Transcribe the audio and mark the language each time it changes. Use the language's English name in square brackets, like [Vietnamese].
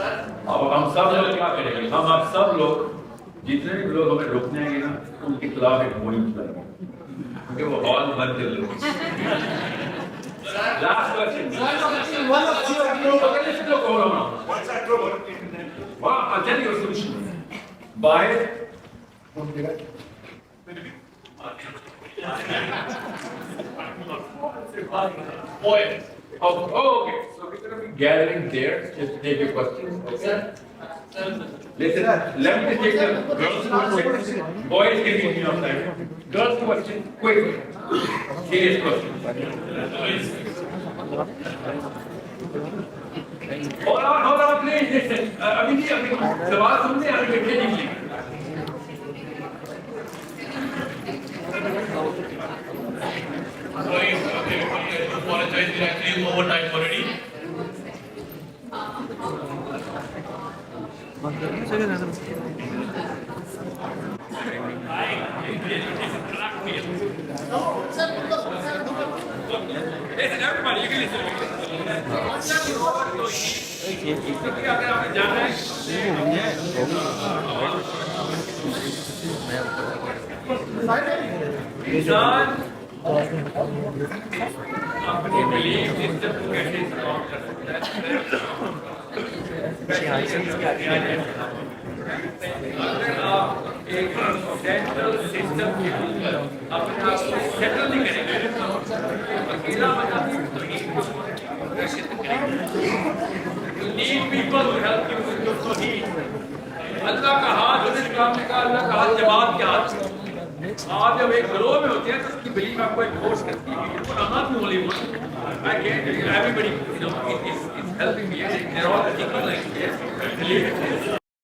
[Hindi] अब हम सब लोग क्या करेंगे, हम आप सब लोग जितने भी लोग हमें रोकने आएंगे ना, उनके खिलाफ एक मुहिम चलाएंगे, क्योंकि वो हॉल बंद कर लोग। [English] Last question. One of you. What's that trouble? Well, I'll tell you a solution. Buy it. Oil. Oh, okay. So we're going to be gathering there just to take your questions. Okay? Listen, let me just take the girls' question. Boys can give me on time. Girls' question, quick. Serious question. Hold on, please. Listen. [Hindi] अभी सवाल सुनने अभी बैठे नहीं। [English] Sorry, okay, I apologize, we're actually over time already. Listen, everybody, you can listen to me. [Hindi] क्योंकि अगर आपने जाना है इंसान अपनी बिलीफ सिस्टम को कैसे स्ट्रॉन्ग कर सकता है। अगर आप एक सेंट्रल सिस्टम के ऊपर अपने आप को सेटल नहीं करेंगे, अकेला बना [English] You need people to help you with your tawheed. [Hindi] अल्लाह का हाथ उस काम में का, अल्लाह का हाथ जमात के हाथ में। आप जब एक ग्रोह में होते हैं तो उसकी बिलीफ आपको एक फोर्स करती है। [English] I'm not the only one. I can't tell you, everybody, is helping me. They're all thinking like this.